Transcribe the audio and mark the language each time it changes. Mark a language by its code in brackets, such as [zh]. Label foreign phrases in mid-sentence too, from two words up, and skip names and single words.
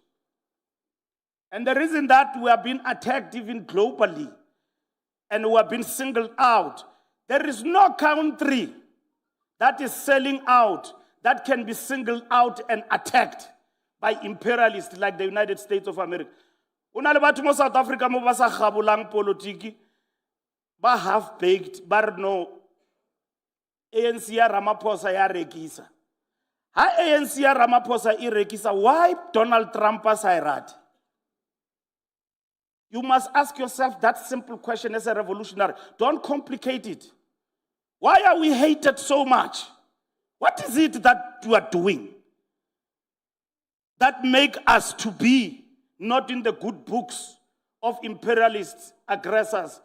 [en] And the reason that we have been attacked even globally and we have been singled out, there is no country that is selling out that can be singled out and attacked by imperialists like the United States of America. [tn] Una le batho mo South Africa mo ba sa gabolang politiki ba [en] half baked [tn] ba no ANC ya Ramaphosa ya rekisa. Ha ANC ya Ramaphosa I rekisa, why Donald Trump a sa irati? [en] You must ask yourself that simple question as a revolutionary. Don't complicate it. Why are we hated so much? What is it that you are doing that make us to be not in the good books of imperialists, aggressors?